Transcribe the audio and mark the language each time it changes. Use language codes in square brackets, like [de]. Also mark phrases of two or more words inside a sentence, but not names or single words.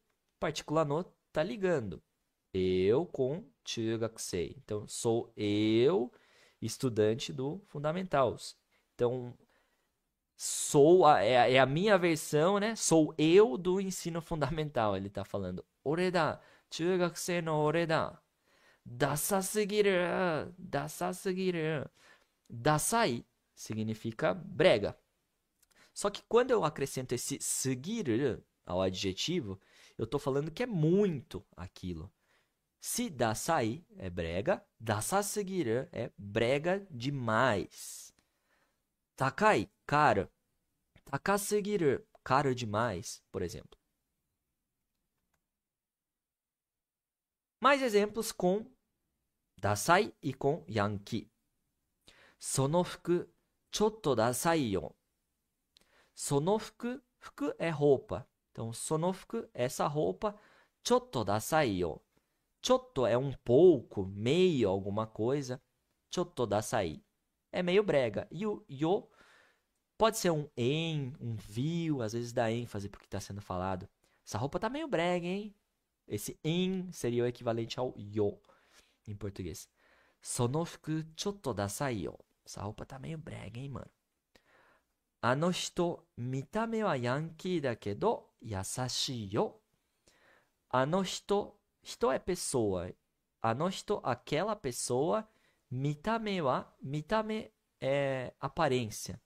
[pt] Partícula no tá ligando. Eu com chugakusei. Então, sou eu, estudante do fundamental. Então, é a minha versão, né? Sou eu do ensino fundamental. Ele tá falando. [ja] 俺だ、中学生の俺だ。ダサすぎる、ダサすぎる. [pt] Dasai significa brega. Só que quando eu acrescento esse sugiru ao adjetivo, eu tô falando que é muito aquilo. Se dasai é brega, dasasugiru é brega demais. Takai, caro. Takasugiru, caro demais, por exemplo. Mais exemplos com dasai e com yankee. [ja] その服、ちょっとダサいよ. その服, [pt] fuku é roupa. Então, [ja] その服, [pt] essa roupa, [ja] ちょっとダサいよ. [pt] Chotto é um pouco, meio alguma coisa. [ja] ちょっとダサい. [pt] É meio brega. E o yo pode ser um em, um viu, às vezes dá ênfase porque está sendo falado. Essa roupa tá meio brega, hein? Esse em seria o equivalente ao yo em português. [ja] その服ちょっとダサいよ. [pt] Essa roupa tá meio brega, hein, mano? [ja] あの人、見た目はヤンキーだけど、優しいよ. あの人, [pt] hito é pessoa. [ja] あの人, [pt] aquela pessoa. [ja] 見た目は, [pt] mitame é aparência.